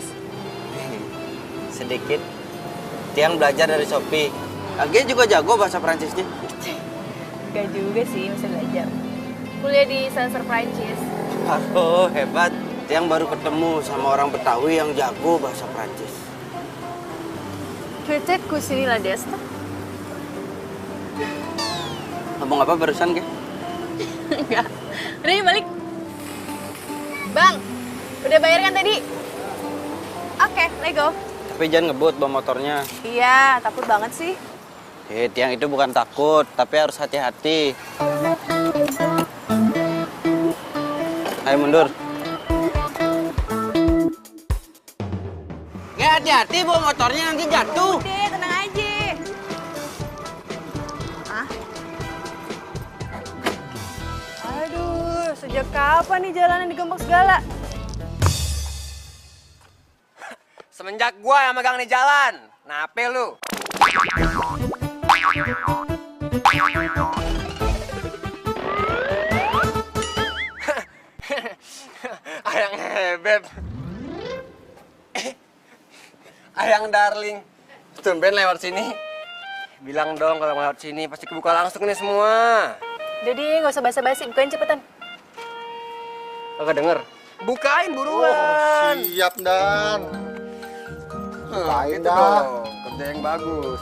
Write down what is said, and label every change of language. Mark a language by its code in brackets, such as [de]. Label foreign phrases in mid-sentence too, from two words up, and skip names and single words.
[id] Sedikit. Tiang belajar dari Shopee. Dia juga jago bahasa Prancisnya. Gak juga sih, masih belajar. Kuliah di Sastra Prancis. Oh, hebat. Tiang baru ketemu sama orang Betawi yang jago bahasa Prancis. [fr] Peut-être cuisiner la desta? [id] Ngomong apa barusan, Ge? Enggak. Udah yuk balik. Bang, udah bayar kan tadi? Oke, [en] let's go. [id] Tapi jangan ngebut bawa motornya. Iya, takut banget sih. Tiang itu bukan takut, tapi harus hati-hati. Ayo mundur. Ya hati-hati bawa motornya nanti jatuh. Udah, tenang aja. Aduh, sejak kapan nih jalanan digembok segala? Semenjak gua yang megang nih jalan. Nape lu? Ayang Hebeb. Ayang darling. Tumben lewat sini. Bilang dong kalau lewat sini pasti kebuka langsung nih semua. Jadi nggak usah basa-basi, bukain cepetan. Kagak denger. Bukain buruan. Siap, Dan. Gitu dong, kerja yang bagus.